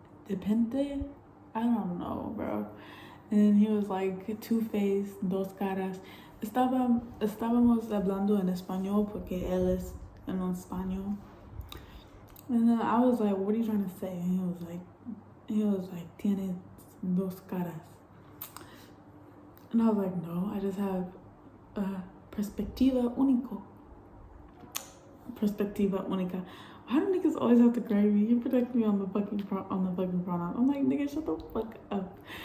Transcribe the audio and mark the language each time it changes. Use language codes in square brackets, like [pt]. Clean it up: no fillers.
[en] I don't know, bro. And then he was like, two-faced, [es] dos caras. Estábamos hablando en español porque él es en español. [en] And then I was like, what are you trying to say? And he was like, [es] tiene dos caras. [en] And I was like, no, I just have [es] perspectiva único. Perspectiva única. [en] Why do niggas always have to grade me? You protect me on the fucking pronoun. I'm like, nigga, shut the fuck up.